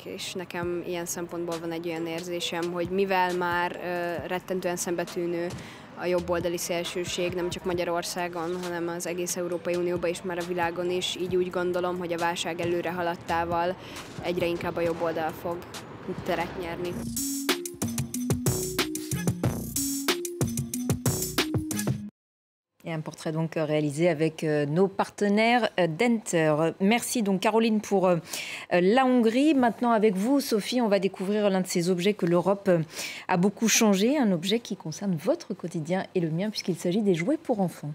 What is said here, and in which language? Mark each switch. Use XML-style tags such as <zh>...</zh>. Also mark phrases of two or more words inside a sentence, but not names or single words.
<hu>és nekem ilyen szempontból van egy olyan érzésem, hogy mivel már rettentően szembetűnő a jobboldali szélsőség nem csak Magyarországon, hanem az egész Európai Unióban és már a világon is, így úgy gondolom, hogy a válság előre haladtával egyre inkább a jobb oldal fog teret nyerni.</hu> <fr>Et un portrait donc réalisé avec nos partenaires d'Enter. Merci donc Caroline pour la Hongrie. Maintenant avec vous Sophie, on va découvrir l'un de ces objets que l'Europe a beaucoup changé, un objet qui concerne votre quotidien et le mien puisqu'il s'agit des jouets pour enfants.</fr>